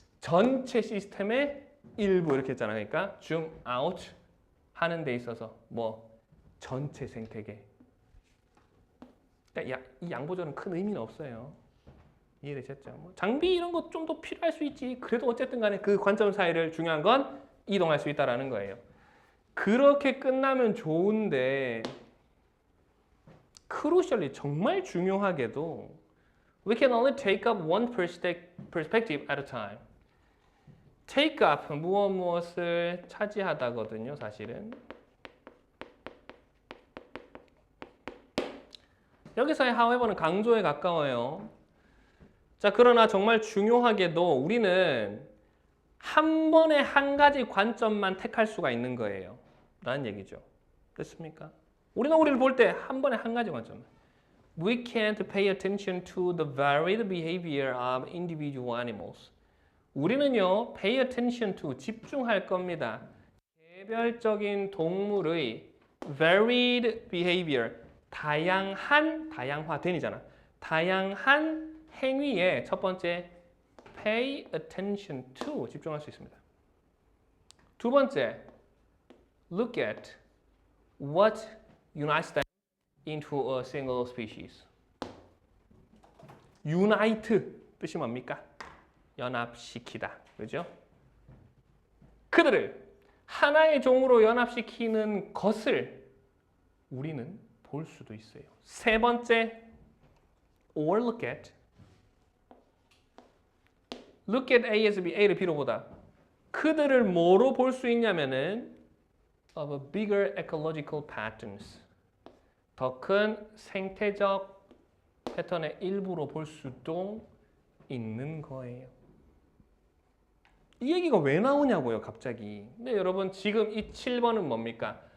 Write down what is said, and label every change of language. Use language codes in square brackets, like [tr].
[ko] 전체 시스템의 일부 이렇게 했잖아. 그러니까 줌 아웃 하는 데 있어서 뭐 전체 생태계. 그러니까 이 양보절은 큰 의미는 없어요. 이해되셨죠? 뭐 장비 이런 거 좀 더 필요할 수 있지. 그래도 어쨌든 간에 그 관점 사이를 중요한 건 이동할 수 있다라는 거예요. 그렇게 끝나면 좋은데 크루셜리 정말 중요하게도 [en] we can only take up one perspective at a time. take up [ko] 무엇을 차지하다거든요, 사실은. 여기서의 however는 강조에 가까워요. 자, 그러나 정말 중요하게도 우리는 한 번에 한 가지 관점만 택할 수가 있는 거예요. 라는 얘기죠. 됐습니까? 우리를 볼 때 한 번에 한 가지 관점. [en] We can't pay attention to the varied behavior of individual animals. [ko] 우리는요, [en] pay attention to, [ko] 집중할 겁니다. 개별적인 동물의 [en] varied behavior, [ko] 다양화된이잖아. 다양한 행위에 첫 번째, [en] pay attention to, [ko] 집중할 수 있습니다. 두 번째, [en] look at what unites them into a single species. [ko] unite 뜻이 뭡니까? 연합시키다. 그죠? 그들을 하나의 종으로 연합시키는 것을 우리는 볼 수도 있어요. 세 번째, [en] or look at [ko] A에서 B, A를 B로 보다. 그들을 뭐로 볼 수 있냐면은 [en] of a bigger ecological patterns. [ko] 더 큰 생태적 패턴의 일부로 볼 수도 있는 거예요. 이 얘기가 왜 나오냐고요, 갑자기. 근데 여러분 지금 이 7번은 뭡니까?